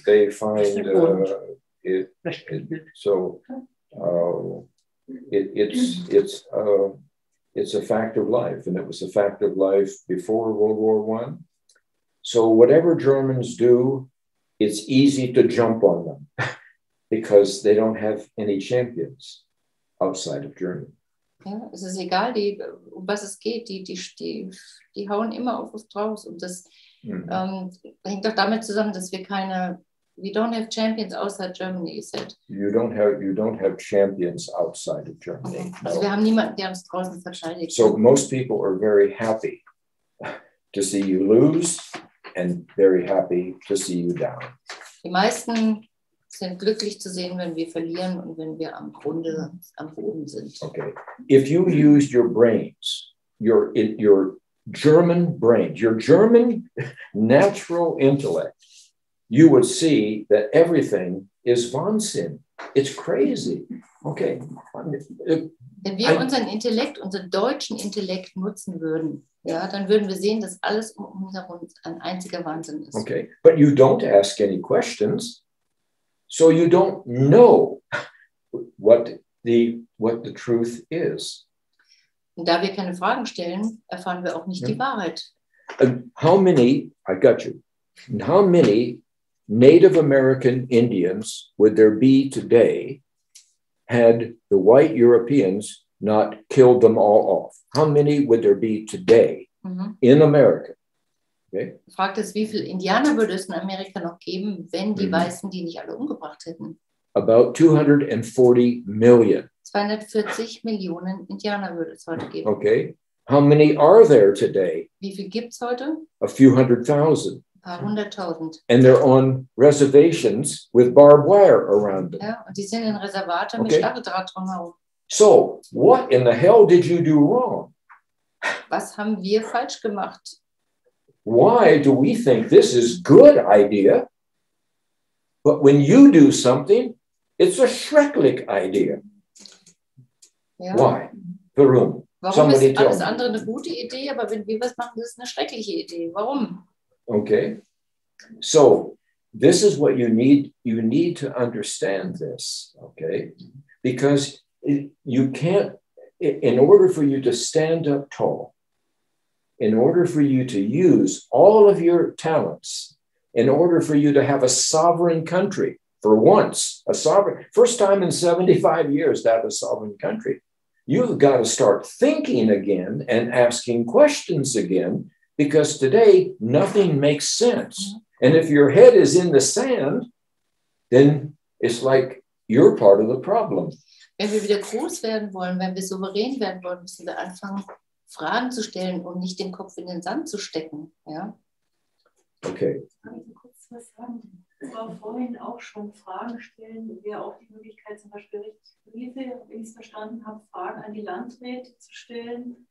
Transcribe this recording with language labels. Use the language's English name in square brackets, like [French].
[English] They find it so it's a fact of life, and it was a fact of life before World War I. So whatever Germans do, it's easy to jump on them because they don't have any champions outside of Germany. [German] Ja, es ist egal, um was es geht, die hauen immer auf uns draus. Und das hängt doch damit zusammen, dass wir [English] we don't have champions outside Germany, you said. You don't have champions outside of Germany. [German] Also wir haben niemanden, der uns draußen verteidigt. [English] So most people are very happy to see you lose and very happy to see you down. [German] Die meisten sind glücklich zu sehen, wenn wir verlieren und wenn wir am Boden sind. [English] Okay. If you used your brains, your German brains, your German natural intellect, you would see that everything is Wahnsinn. It's crazy. Okay. [German] Wenn wir unseren deutschen Intellekt nutzen würden, ja, dann würden wir sehen, dass alles um uns herum ein einziger Wahnsinn ist. [English] Okay. But you don't ask any questions. So you don't know what the truth is. [German] Und da wir keine Fragen stellen, erfahren wir auch nicht die Wahrheit. [English] And how many Native American Indians would there be today had the white Europeans not killed them all off? How many would there be today in America? Okay. [German] Die Frage ist, wie viele Indianer würde es in Amerika noch geben, wenn die Weißen die nicht alle umgebracht hätten? [English] About 240 million. [German] 240 Millionen Indianer würde es heute geben. [English] Okay. How many are there today? [German] Wie viel gibt es heute? [English] A few hundred thousand. [German] Ein paar hunderttausend. [English] And they're on reservations with barbed wire around them. [German] Ja, und die sind in Reservate mit Stacheldraht drumherum. [English] So, what in the hell did you do wrong? [German] Was haben wir falsch gemacht? [English] Why do we think this is a good idea, but when you do something, it's a schrecklich idea? [German] Ja. [English] Why? [German] Warum? Warum ist alles andere eine gute Idee, aber wenn wir was machen, das ist eine schreckliche Idee? Warum? Okay. [English] So, this is what you need to understand this, okay? Because you can't, in order for you to stand up tall, in order for you to use all of your talents, in order for you to have a sovereign country, for once, first time in 75 years to have a sovereign country, you've got to start thinking again and asking questions again, because today nothing makes sense. And if your head is in the sand, then it's like you're part of the problem. [German] Wenn wir wieder groß werden wollen, wenn wir souverän werden wollen, müssen wir anfangen, Fragen zu stellen und nicht den Kopf in den Sand zu stecken. Ja? [English] Okay. [German] Kann ich kurz was sagen? Es war vorhin auch schon Fragen stellen. Wäre auch die Möglichkeit, zum Beispiel Briefe, wenn ich es verstanden habe, Fragen an die Landräte zu stellen.